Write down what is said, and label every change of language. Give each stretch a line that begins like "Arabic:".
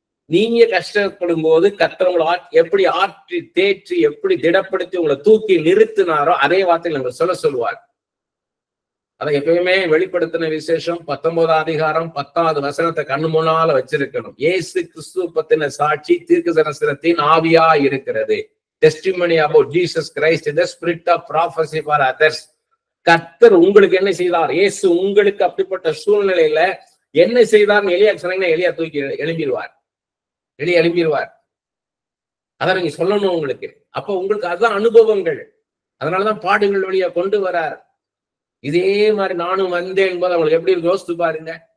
Tamil: நீங்க கஷ்டப்படும் போது கர்த்தர் உங்களை எப்படி ஆற்றி தேற்றி எப்படி திடப்படுத்தி உங்களை தூக்கி நிறுத்தினாரோ அதே வார்த்தையில் நம்ம சொல்லுவார். அதை எப்பயுமே வெளிப்படுத்தின விசேஷம் 19ஆம் அதிகாரம் 10வது வசனத்தை கண்ணு முன்னால வச்சிருக்கணும். இயேசு கிறிஸ்து பத்தின சாட்சி தீர்க்க தரிசனத்தின் ஆவியா இருக்கிறது.
English: Testimony about Jesus Christ in the spirit of prophecy for others.
Tamil: கர்த்தர் உங்களுக்கு என்ன செய்தார்? இயேசு உங்களுக்கு அப்படிப்பட்ட சூழ்நிலையில என்ன செய்தார்? எலியா சொன்னீங்கன்னா எலியா தூக்கி எழும்பிடுவார். அதான் நீங்க சொல்லணும் உங்களுக்கு. அப்ப உங்களுக்கு அதுதான் அனுபவங்கள். அதனாலதான் பாடுகள் வழியா கொண்டு வரார். இதே மாதிரி நானும் வந்தேன் என்பது அவங்களுக்கு எப்படி இருக்கு யோசித்து பாருங்க.